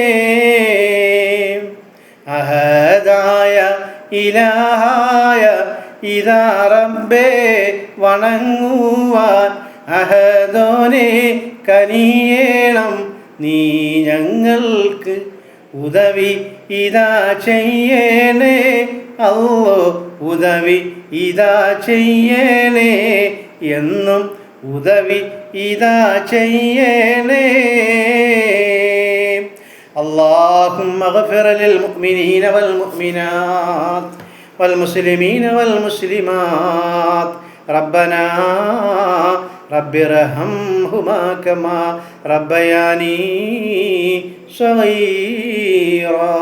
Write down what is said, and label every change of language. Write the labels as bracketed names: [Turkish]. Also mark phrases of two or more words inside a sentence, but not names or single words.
[Malayalam] അഹദായ ഇലാഹായ ഇതാ റബ്ബേ വണങ്ങുവാൻ അഹദോനെ കനിയേണം നീ ഞങ്ങൾക്ക് ഉദവി ഇതാ ചെയ്യണേ. അല്ലാഹ് ഉദവി ഇതാ ചെയ്യണേ എന്നും ഉദവി ഇതാ ചെയ്യണേ. [Arabic] اللهم اغفر للمؤمنين والمؤمنات والمسلمين والمسلمات. ربنا رب ارحمهما كما ربياني صغيرا.